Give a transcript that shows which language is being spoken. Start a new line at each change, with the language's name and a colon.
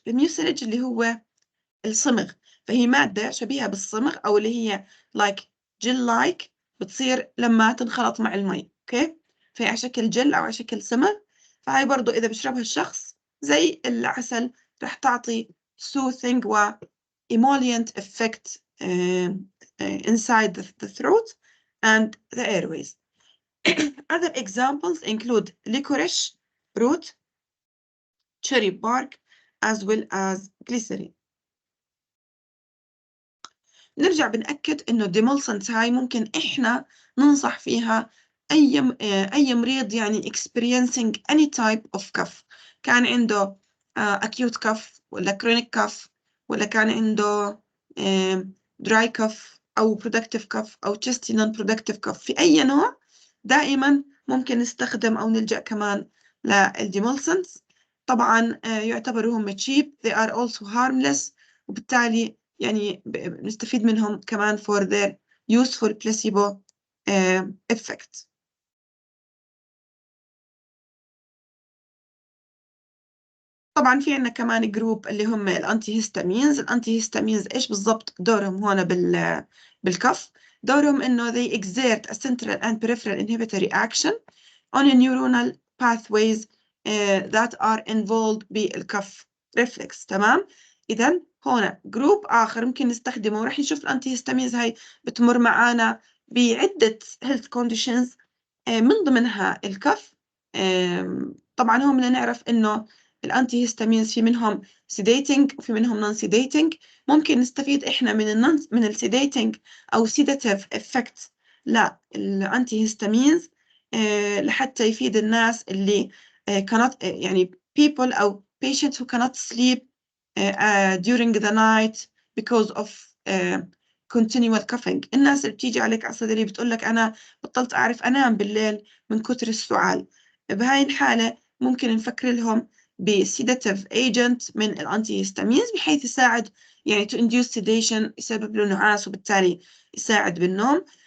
Arabic: الميوسيلج اللي هو الصمغ، فهي مادة شبيهة بالصمغ أو اللي هي like gel like بتصير لما تنخلط مع المي. أوكي، فهي على شكل جل أو على شكل صمغ. فهي برضو إذا بشربها الشخص زي العسل رح تعطي soothing و
English: emollient effect inside the throat and the airways. Other examples include licorice root, cherry bark, as well as glycerin.
Arabic: نرجع بنأكد إنه الديمولسنت هاي ممكن إحنا ننصح فيها أي مريض يعني
English: experiencing any type of cough،
Arabic: كان عنده acute cough ولا chronic cough ولا كان عنده dry cough أو productive cough أو chesty non-productive cough، في أي نوع دائما ممكن نستخدم أو نلجأ كمان للديمولسنتس. طبعا يعتبروا هم cheap،
English: they are also harmless،
Arabic: وبالتالي يعني نستفيد منهم كمان
English: for their useful placebo effect.
Arabic: طبعا في عندنا كمان جروب اللي هم الانتي هيستامينز. الانتي هيستامينز ايش بالضبط دورهم هون بالكف؟ دورهم انه
English: they exert a central and peripheral inhibitory action on a neuronal pathways that are involved بالكف reflex.
Arabic: تمام؟ إذا هون جروب آخر ممكن نستخدمه، ورح نشوف الأنتي هيستامينز هاي بتمر معانا بعدة health conditions من ضمنها الكف. طبعا هون بدنا نعرف إنه الأنتي هيستامينز في منهم sedating وفي منهم non sedating. ممكن نستفيد إحنا من السيديتنج أو sedative effects للأنتي هيستامينز لحتى يفيد الناس اللي cannot يعني people أو
English: patients who cannot sleep during the night because of continual coughing.
Arabic: الناس اللي بتيجي عليك على الصيدلية بتقول لك أنا بطلت أعرف أنام بالليل من كتر السعال. بهاي الحالة ممكن نفكر لهم بسيداتيف agent من الأنتي هيستامينز بحيث يساعد يعني
English: to induce sedation،
Arabic: يسبب له نعاس وبالتالي يساعد بالنوم.